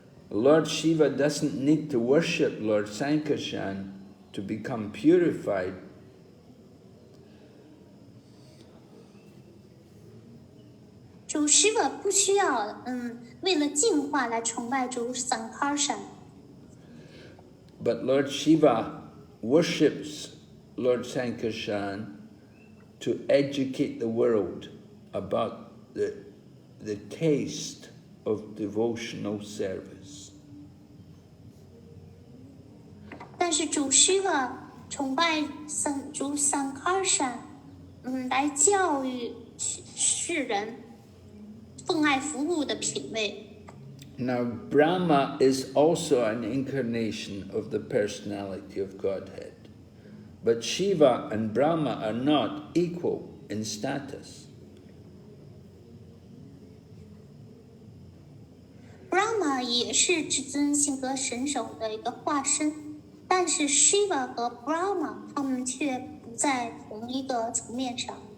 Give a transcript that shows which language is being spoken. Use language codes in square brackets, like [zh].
[en] Lord Shiva doesn't need to worship Lord Sankarshan to become purified. [zh] 主Shiva不需要为了净化来崇拜主Sankarshan。 [en] But Lord Shiva worships Lord Sankarshan to educate the world about the taste of devotional service. [zh] 但是主Shiva崇拜主Sankarshan，来教育世人奉爱服务的品味。 [en] Now, Brahma is also an incarnation of the personality of Godhead. But Shiva and Brahma are not equal in status. [zh] Brahma 也是至尊性格神手的一个化身，但是 Shiva 和 Brahma 他们却不在同一个层面上。